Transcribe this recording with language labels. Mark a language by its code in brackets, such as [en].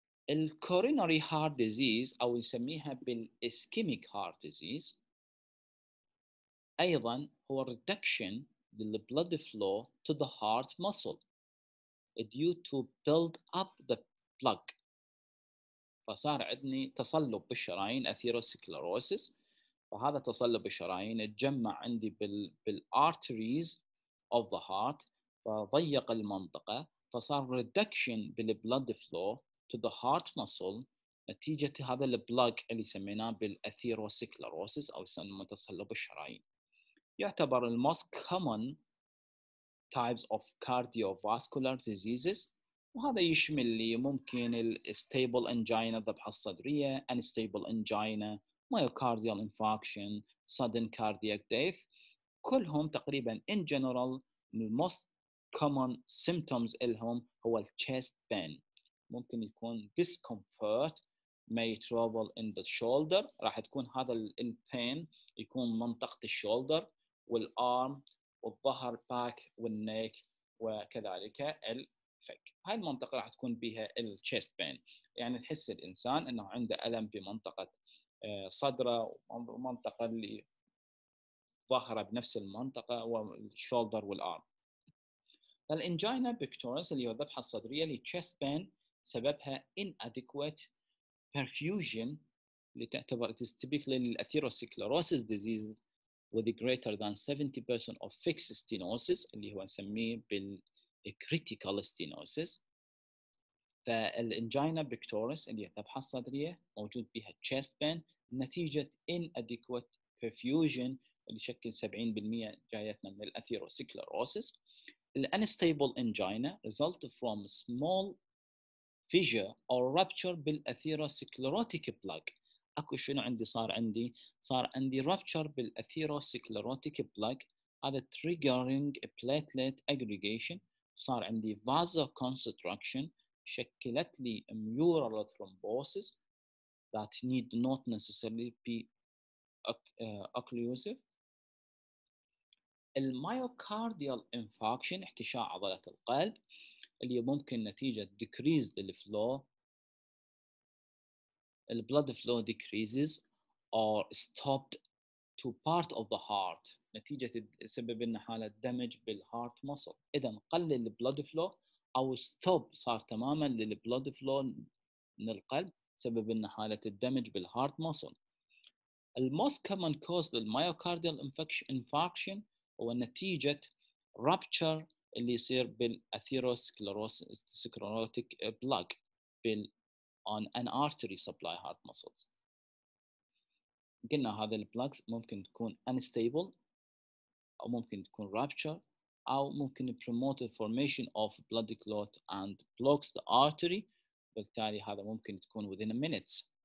[en] الكوروناري heart disease [ar] أو نسميها بالإسكيميك [en] heart disease [ar] أيضا هو [en] reduction the blood flow to the heart muscle due to build up the plaque. [ar] فصار عندي تصلب بالشرايين اثيروسكلروسيس، فهذا تصلب الشرايين اتجمع عندي بالارتريز [en] of the heart، [ar] فضيق المنطقة، فصار reduction بالبلد [en] flow to the heart muscle [ar] نتيجة هذا البلاك اللي سميناه بالاثيروسكلروسيس أو يسمى تصلب الشرايين. يعتبر الموست [en] common types of cardiovascular diseases، [ar] وهذا يشمل لي ممكن الستيبل انجينا الذبحة الصدرية، [en] unstable angina، myocardial infarction، sudden cardiac death. [ar] كلهم تقريبا [en] in general most common symptoms [ar] لهم هو [en] chest pain. [ar] ممكن يكون [en] discomfort may travel in the shoulder، [ar] راح تكون هذا البين يكون منطقة الشولدر والارم والظهر باك والنيك وكذلك الفك. هاي المنطقة راح تكون بها الchest pain، يعني نحس الإنسان أنه عنده ألم بمنطقة صدره ومنطقة اللي ظهره بنفس المنطقة والشولدر والارم. فالانجينا بيكتورس اللي هو الذبحة الصدرية اللي [en] chest pain سببها inadequate perfusion [ar] اللي تعتبر [en] it is typically atherosclerosis disease with greater than 70% of fixed stenosis [ar] اللي هو نسميه [en] بالcritical stenosis. [ar] فالانجينا بيكتورس اللي هي الذبحة الصدرية موجود بها chest pain نتيجة inadequate perfusion اللي يشكل 70% جايتنا من الاثيروسكلروسس. [en] الانستيبل angina result from small fissure or rupture بالاثيروسكلروتيك plaque. [ar] اكو شنو عندي؟ صار عندي [en] rupture بالاثيروسكلروتيك plaque، هذا triggering platelet aggregation، صار عندي vasoconstriction، [ar] شكلت لي [en] mural thrombosis that need not necessarily be occlusive. [ar] المyocardial infarction احتشاء عضلة القلب اللي ممكن نتيجة decreased الفلو، [en] blood flow decreases or stopped to part of the heart [ar] نتيجة سبب لنا حالة دمج بالهارت muscle. إذا قلل البلود فلو أو ستوب صار تماما للبلود فلو من القلب سبب لنا حالة الدمج بالهارت muscle. الموست كومن كوز للمايوكارديال انفاركشن هو نتيجة rupture اللي يصير بالاثيروسكلروتيك plaque [en] on an artery supply heart muscles. [ar] قلنا هذا البلاكس ممكن تكون unstable أو ممكن تكون rupture أو ممكن [en] promote the formation of blood clot and blocks the artery، [ar] بالتالي هذا ممكن تكون [en] within a minutes.